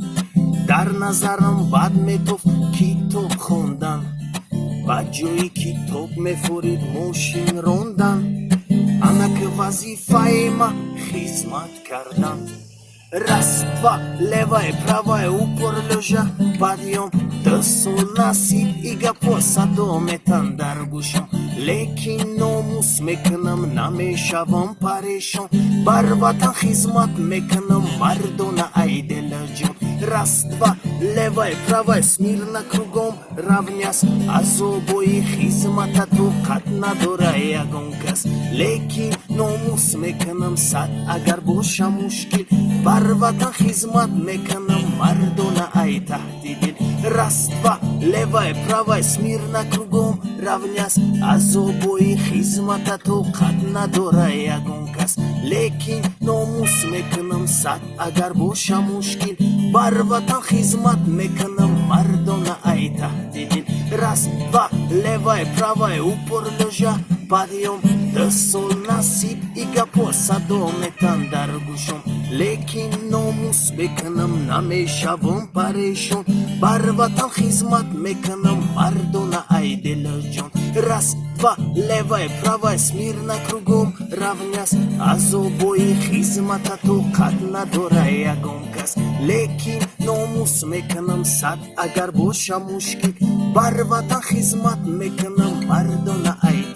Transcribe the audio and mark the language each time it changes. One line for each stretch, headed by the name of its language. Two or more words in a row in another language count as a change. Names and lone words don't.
Tajik: дар назарам бад метофт китоб хондан ба ҷои китоб мефурид мошин рондан анак вазифаи ма хизмат кардан
Russian: раз, два, левая, правая, упор лежа подъем
Tajik: до сол насип и гапоса дометан дар гушам лекин номус мекунам намешавам парешон бар ватан хизмат мекунам мардона ай дилҷон
Russian: раз, два, левая, правая, смирно кругом равнясь
Tajik: азобои хизмата тоқат надора ягон кас лекин номус мекунам сад агар боша мушкил бар ватан хизмат мекунам мардона ай таҳти дил
Russian: раз, два, левая, правая, смирно кругом равнясь
Tajik: азобои хизмата тоқат надора ягон кас лекин номус мекунам сад агар боша мушкил бар ватан хизмат мекунам мардона ай таҳти дил
Russian: раз, два, левая, правая, упор лежа подъем
Tajik: до сол насип и гапоса дометан дар гушам лекин номус мекунам намешавам парешон бар ватан хизмат мекунам мардона ай дилҷон
Russian: раз, два, левая, правая, смирно кругом равнясь
Tajik: азобои хизмата тоқат надора ягон кас лекин номус мекунам сад агар боша мушкил бар ватан хизмат мекунам мардона